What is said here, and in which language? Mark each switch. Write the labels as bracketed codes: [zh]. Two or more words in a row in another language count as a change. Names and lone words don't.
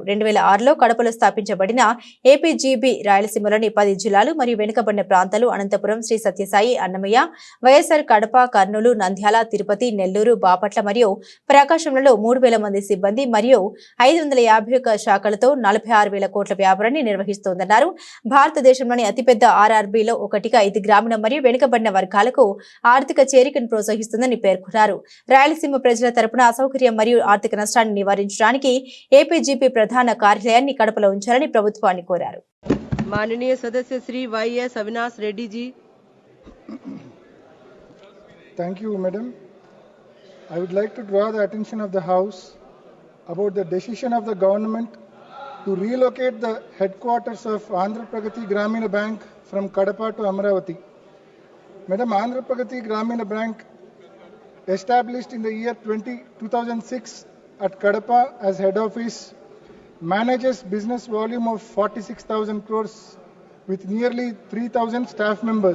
[te] 2006లో కడపలో స్థాపించబడిన ఏపీజీబీ రాయలసీమలోని 10 జిల్లాలు మరియు వెనుకబడిన ప్రాంతాలు అనంతపురం, శ్రీ సత్యసాయి, అన్నమయ్య, వైఎస్ఆర్ కడప, కర్నూలు, నంద్యాల, తిరుపతి, నెల్లూరు, బాపట్ల మరియు ప్రకాశంలలో 3,000 మంది సిబ్బంది మరియు 551 శాఖలతో 46,000 కోట్ల వ్యాపారాన్ని నిర్వహిస్తోందన్నారు. భారతదేశంలోని అతిపెద్ద ఆర్ఆర్బీలో ఒకటిగా ఇది గ్రామీణ మరియు వెనుకబడిన వర్గాలకు ఆర్థిక చేరికను ప్రోత్సహిస్తుందని పేర్కొన్నారు. రాయలసీమ ప్రజల తరపున అసౌకర్యం మరియు ఆర్థిక నష్టాన్ని నివారించడానికి ఏపీజీపీ ప్రధాన కార్యాలయాన్ని కడపలో ఉంచాలని ప్రభుత్వాన్ని కోరారు. [hi] माननीय सदस्य श्री YS अविनाश रेड्डी जी. [en] Thank you, madam. I would like to draw the attention of the House about the decision of the government to relocate the headquarters of Andhra Pragati Gramina Bank from Kadapa to Amravati. Madam, Andhra Pragati Gramina Bank, established in the year 2006 at Kadapa as head office, manages business volume of 46,000 crores with nearly 3,000 staff members.